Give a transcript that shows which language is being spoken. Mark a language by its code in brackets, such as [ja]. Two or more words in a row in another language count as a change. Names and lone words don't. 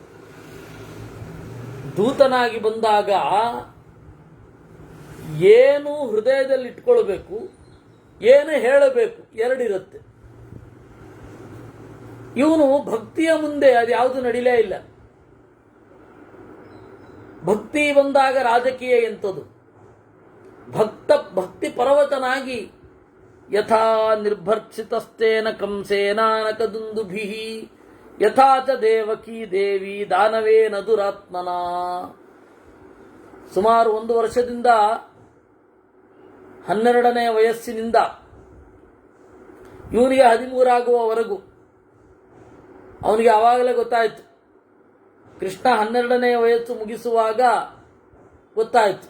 [kn] ದೂತನಾಗಿ ಬಂದಾಗ ಏನು ಹೃದಯದಲ್ಲಿ ಇಟ್ಕೊಳ್ಬೇಕು, ಏನು ಹೇಳಬೇಕು, ಎರಡಿರುತ್ತೆ. ಇವನು ಭಕ್ತಿಯ ಮುಂದೆ ಅದ್ಯಾವುದು ನಡಿಲೇ ಇಲ್ಲ. ಭಕ್ತಿ ಬಂದಾಗ ರಾಜಕೀಯ ಎಂಥದು. ಭಕ್ತಿ ಪರವತನಾಗಿ [sa] ಯಥಾ ನಿರ್ಭರ್ಚಿತಸ್ತೇನ ಕಂಸೇನಾನಕದುಂದುಭಿಃ ಯಥಾ ಚ ದೇವಕೀ ದೇವಿ ದಾನವೇನ ದುರಾತ್ಮನ. [kn] ಸುಮಾರು 1 ವರ್ಷದಿಂದ 12ನೇ ವಯಸ್ಸಿನಿಂದ ಇವನಿಗೆ 13 ಆಗುವವರೆಗೂ ಅವನಿಗೆ ಆವಾಗಲೇ ಗೊತ್ತಾಯಿತು. ಕೃಷ್ಣ 12ನೇ ವಯಸ್ಸು ಮುಗಿಸುವಾಗ ಗೊತ್ತಾಯಿತು.